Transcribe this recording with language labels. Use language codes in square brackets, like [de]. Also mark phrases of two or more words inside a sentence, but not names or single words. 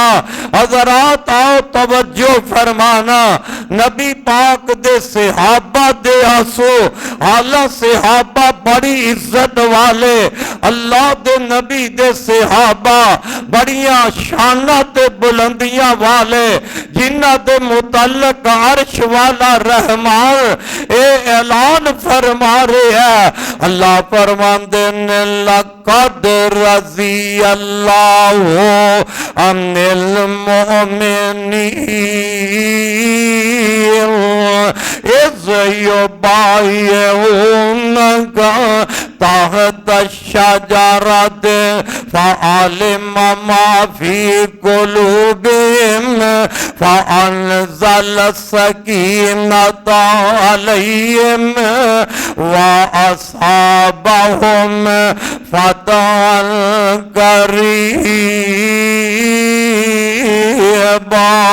[pa] حضرات آؤ توجہ فرمانا نبی پاک دے صحابہ دے آنسو اعلیٰ صحابہ بڑی عزت والے اللہ دے نبی دے صحابہ بڑیاں شاناں تے بلندیاں والے جنہاں دے متعلق عرش والا رحمان اے اعلان فرما رہے ہیں. اللہ فرماتے نے [ar] لقد رضي الله عن المؤمنين إذ يبايعونك تحت الشجرة فعلم ما في قلوبهم فأنزل السكينة عليهم وأثابهم فتحا قريبا.